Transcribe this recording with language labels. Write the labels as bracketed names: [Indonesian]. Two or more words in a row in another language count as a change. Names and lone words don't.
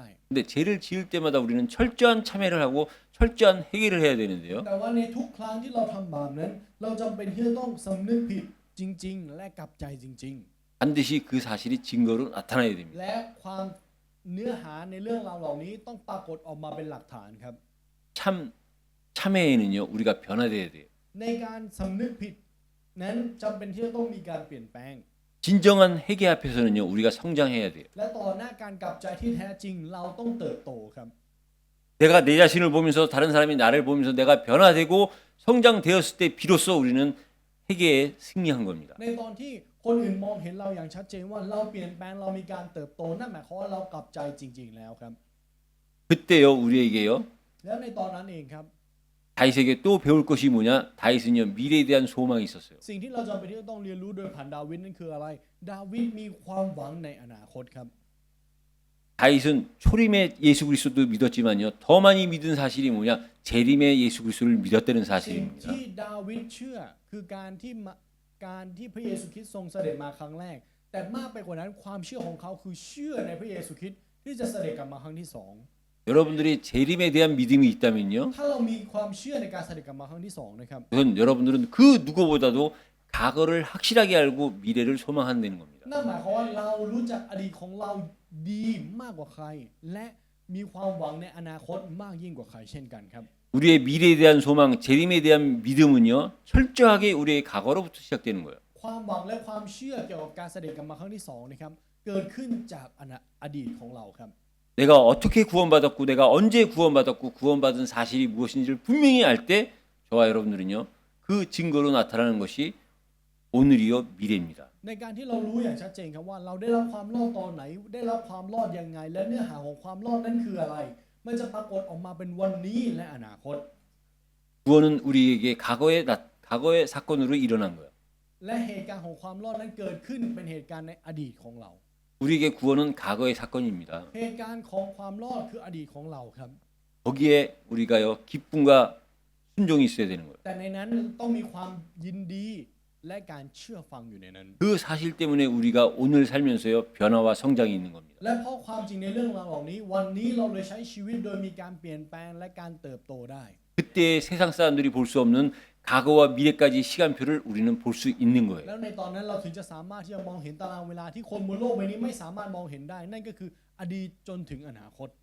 [Korean] 근데 죄를 지을 때마다 우리는 철저한 참회를 하고 철저한 회개를 해야 되는데요. [Thai] แต่ว่าในทุกครั้งที่เราทำบาปนั้น เราจำเป็นที่จะต้องสำนึกผิดจริง ๆ และกลับใจจริง [Korean] 반드시 그 사실이 증거로 나타나야 [Thai] ๆ [Korean] 됩니다. [Thai] และความเนื้อหาในเรื่องราวเหล่านี้ต้องปรากฏออกมาเป็นหลักฐานครับ [Korean] 참회에는요 우리가 변화돼야 돼요. [Thai] ในการสำนึกผิดนั้นจำเป็นที่จะต้องมีการเปลี่ยนแปลง [Korean] 진정한 회개 앞에서는요, 우리가 성장해야 돼요. [Thai] และต่อหน้าการกลับใจที่แท้จริงเราต้องเติบโตครับ [Korean] 내가 내 자신을 보면서 다른 사람이 나를 보면서 내가 변화되고 성장되었을 때 비로소 우리는 회개에 승리한 겁니다. [Thai] ในตอนที่คนอื่นมองเห็นเราอย่างชัดเจนว่าเราเปลี่ยนแปลงเรามีการเติบโตนั่นหมายความว่าเรากลับใจจริง ๆ แล้วครับ [Korean] 그때요, 우리에게요, [Thai] แล้วในตอนนั้นเองครับ [Korean] 다윗에게 또 배울 것이 뭐냐? 다윗은요, 미래에 대한 소망이 있었어요. [Thai] สิ่งที่เราจำเป็นที่ต้องเรียนรู้โดยผ่านดาวิดนั่นคืออะไร ดาวิดมีความหวังในอนาคตครับ [Korean] 다윗은 초림의 예수 그리스도도 믿었지만요, 더 많이 믿은 사실이 뭐냐? 재림의 예수 그리스도를 믿었다는 [Thai] สิ่ง [Korean] 사실입니다. [Thai] ที่ดาวิดเชื่อคือการที่พระเยซูคริสต์ทรงเสด็จมาครั้งแรก แต่มากไปกว่านั้นความเชื่อของเขาคือเชื่อในพระเยซูคริสต์ที่จะเสด็จกลับมาครั้งที่สอง [Korean] 여러분들이 재림에 대한 믿음이 있다면요, [Thai] ถ้าเรามีความเชื่อในการเสด็จกลับมาครั้งที่สองนะครับ [Korean] 우선 여러분들은 그 누구보다도 과거를 확실하게 알고 미래를 소망한다는 겁니다. [Thai] นั่นหมายความว่าเรารู้จักอดีตของเราดีมากกว่าใคร และมีความหวังในอนาคตมากยิ่งกว่าใครเช่นกันครับ [Korean] 우리의 미래에 대한 소망, 재림에 대한 믿음은요, 철저하게 우리의 과거로부터 시작되는 거예요. [Thai] ความหวังและความเชื่อเกี่ยวกับการเสด็จกลับมาครั้งที่สองนะครับเกิดขึ้นจากอดีตของเราครับ [Korean] 내가 어떻게 구원받았고 내가 언제 구원받았고 구원받은 사실이 무엇인지를 분명히 알 때 저와 여러분들은요, 그 증거로 나타나는 것이 오늘이요 미래입니다. [Thai] ในการที่เรารู้อย่างชัดเจนครับว่าเราได้รับความรอดตอนไหนได้รับความรอดยังไง และเนื้อหาของความรอดนั้นคืออะไร มันจะปรากฏออกมาเป็นวันนี้และอนาคต [Korean] 구원은 우리에게 과거의 사건으로 일어난 거예요. [Thai] และเหตุการณ์ของความรอดนั้นเกิดขึ้นเป็นเหตุการณ์ในอดีตของเรา [Korean] 우리에게 구원은 과거의 사건입니다. [Thai] เหตุการณ์ของความรอดคืออดีตของเราครับ [Korean] 거기에 우리가요 기쁨과 순종이 있어야 되는 거예요. [Thai] แต่ในนั้นต้องมีความยินดีและการเชื่อฟังอยู่ในนั้น [Korean] 그 사실 때문에 우리가 오늘 살면서요 변화와 성장이 있는 겁니다. [Thai] และเพราะความจริงในเรื่องราวเหล่านี้ วันนี้เราเลยใช้ชีวิตโดยมีการเปลี่ยนแปลงและการเติบโตได้ [Korean] 그때 세상 사람들이 볼 수 없는 과거와 미래까지 시간표를 우리는 볼 수 있는 [Thai] แล้ [Korean] 거예요. [Thai] วในตอนนั้นเราถึงจะสามารถที่จะมองเห็นตารางเวลาที่คนบนโลกใบนี้ไม่สามารถมองเห็นได้ นั่นก็คืออดีตจนถึงอนาคต